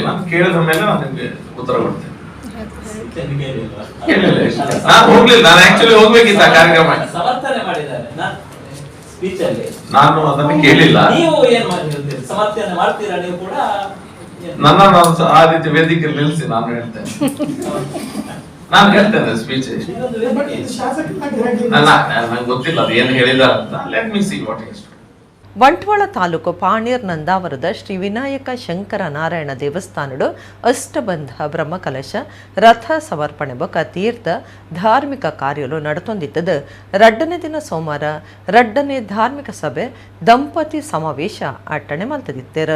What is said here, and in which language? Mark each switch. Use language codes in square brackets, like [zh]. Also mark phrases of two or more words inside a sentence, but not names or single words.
[kn] ನಾನು ಕೇಳಿದ ಮೇಲೆ ನಾನು ನಿಮ್ಗೆ ಉತ್ತರ ಕೊಡ್ತೇನೆ. ನಾನು ಹೋಗ್ಲಿಲ್ಲ, ನಾನು ಆಕ್ಚುಲಿ ಹೋಗ್ಬೇಕಿತ್ತ ಕಾರ್ಯಕ್ರಮ, ನಾನು ಅದನ್ನು ಕೇಳಿಲ್ಲ. ನನ್ನ ಆ ರೀತಿ ವೇದಿಕೆ ನಿಲ್ಲಿಸಿ ನಾನು ಹೇಳ್ತೇನೆ ಸ್ಪೀಚ್. ನಂಗೆ ಗೊತ್ತಿಲ್ಲ ಅದು ಏನು ಹೇಳಿದಾರ ಅಂತ. [en] let me see what is. [tcy] ಬಂಟ್ವಾಳ ತಾಲೂಕು ಪಾಣೀರ್ ನಂದಾವರದ ಶ್ರೀ ವಿನಾಯಕ ಶಂಕರ ನಾರಾಯಣ ದೇವಸ್ಥಾನಡು ಅಷ್ಟಬಂಧ ಬ್ರಹ್ಮಕಲಶ ರಥ ಸಮರ್ಪಣೆ ಬೊಕ ತೀರ್ಥ ಧಾರ್ಮಿಕ ಕಾರ್ಯಲು ನಡತೊಂದಿತ್ತದು. ರಡ್ಡನೇ ದಿನ ಸೋಮವಾರ ರಡ್ಡನೇ ಧಾರ್ಮಿಕ ಸಭೆ ದಂಪತಿ ಸಮಾವೇಶ ಅಟ್ಟಣೆ ಮಲ್ತದಿತ್ತೇರು.